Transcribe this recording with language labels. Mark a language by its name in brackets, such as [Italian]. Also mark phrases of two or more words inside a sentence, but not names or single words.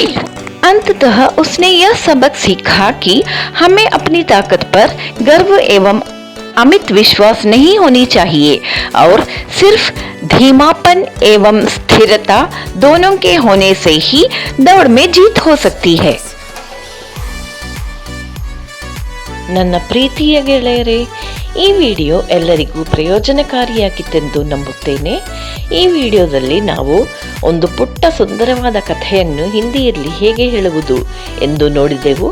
[Hindi] अंततः उसने यह सबक सीखा कि हमें अपनी ताकत पर गर्व एवं अमित विश्वास नहीं होनी चाहिए और सिर्फ धीमापन एवं स्थिरता दोनों के होने से ही दौड़ में जीत हो सकती है। [Kannada] ನನ್ನ ಪ್ರೀತಿಯ ಗೆಳೆಯರೇ, ಈ ವಿಡಿಯೋ ಎಲ್ಲರಿಗೂ ಪ್ರಯೋಜನಕಾರಿಯಾಗಿತ್ತೆಂದು ನಂಬುತ್ತೇನೆ. ಈ ವಿಡಿಯೋದಲ್ಲಿ ನಾವು ಒಂದು ಪುಟ್ಟ ಸುಂದರವಾದ ಕಥೆಯನ್ನು ಹಿಂದಿಯಲ್ಲಿ ಹೇಗೆ ಹೇಳುವುದು ಎಂದು ನೋಡಿದೆವು.